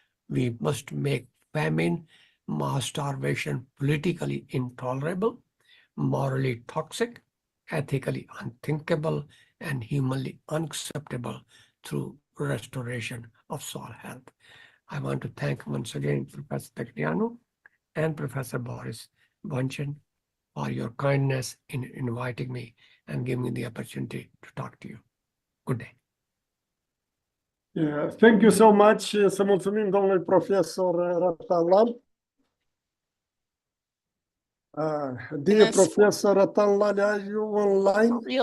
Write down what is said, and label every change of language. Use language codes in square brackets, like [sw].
[en] We must make famine, mass starvation politically intolerable, morally toxic, ethically unthinkable, and humanly unacceptable through restoration of soil health. I want to thank once again Professor Tecnianu and Professor Boris Bonchin for your kindness in inviting me and giving me the opportunity to talk to you. Good day. Yeah, thank you so much. [ro] Să mulțumim domnului profesor Rattan. [en] Dear Professor Rattan, are you online?